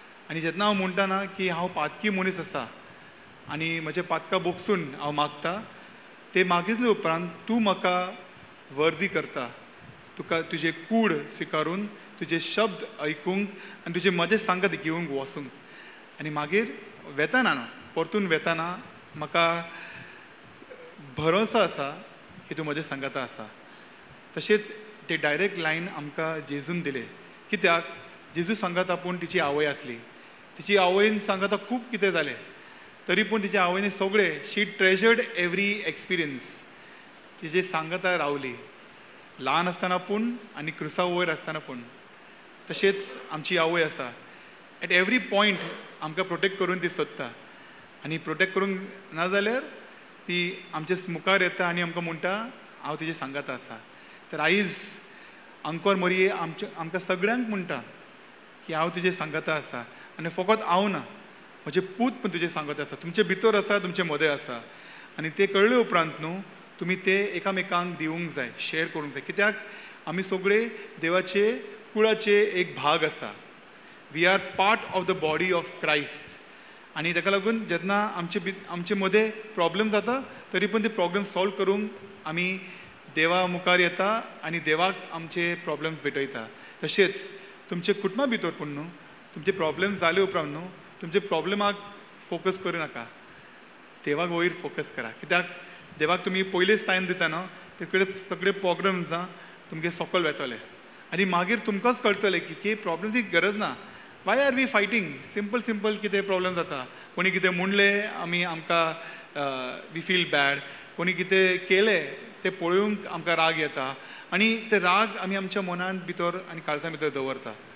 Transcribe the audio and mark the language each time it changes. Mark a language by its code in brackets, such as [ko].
[gom] आनी जेन्ना हांव म्हणटा ना की हांव पातकी मनीस आसा आनी म्हजे पातकां बोगसून हांव मागता, ते मागितले उपरांत तूं म्हाका वर्दी करता. तुका तुजे कूड स्विकारून, तुजे शब्द ऐकूंक आनी तुजे मजे सांगत घेवंक वचूंक. आनी मागीर वेताना न्हू परतून वेताना म्हाका भरोसा आसा की तूं म्हजे सांगाता आसा. तशेंच ते डायरेक्ट लायन आमकां जेजून दिले. कित्याक जेजू सांगता पूण तिची आवय आसली. तिची आवयन सांगता खूब कितें जालें, तरी पूण तिच्या आवयने सगळे [en] She treasured every experience. [gom] तिजे सांगता रावली, ल्हान आसतना पूण आनी क्रुसा वयर आसतना पूण. तशेंच आमची आवय आसा. [en] at every point [gom] आमकां प्रोटेक्ट करून ती सोदता. आनी प्रोटेक्ट करूंक ना जाल्यार ती आमचे मुखार येता आनी आमकां म्हणटा हांव तुजे सांगता आसा. तर आयज अंकोर मोरये आमकां सगळ्यांक म्हणटा की हांव तुजे सांगता आसा. आनी फकत हांव ना, म्हजे पूत पण तुजे सांगता आसा. तुमचे भितर आसा, तुमचे मदें आसा. आनी ते कळ्ळे उपरांत न्हू तुमी ते एकामेकांक दिवंक जाय, शेअर करूंक जाय. कित्याक आमी सगळे देवाचे कुळाचे एक भाग आसा. [en] We are part of the body of Christ. [gom] आनी ताका लागून जेन्ना आमचे मदें प्रॉब्लेम जाता तरी पूण ते प्रॉब्लेम सॉल्व करूंक आमी देवा मुखार येता आनी देवाक आमचे प्रॉब्लेम्स भेटयता. तशेंच तुमचे कुटुंबा भितर पूण न्हू तुमचे प्रॉब्लेम्स जाले उपरांत न्हू तुमचे प्रॉब्लेमाक फोकस करूं नाका, देवाक वयर फोकस करा. कित्याक देवाक तुमी पयलेच टायम दिता न्हू ते कडेन सगळे प्रॉब्लेम्स तुमगे सकयल वेतले. आनी मागीर तुमकांच कळटलें की प्रॉब्लेम्सची गरज ना. [en] Why are we fighting. [gom] Simple कितें प्रॉब्लेम जाता. कोणी कितें म्हणलें आमी आमकां [en] We feel bad. [gom] कोणी कितें केलें तें पळोवंक आमकां राग येता आनी ते राग आमी आमच्या मनांत भितर आनी काळजां भितर दवरता.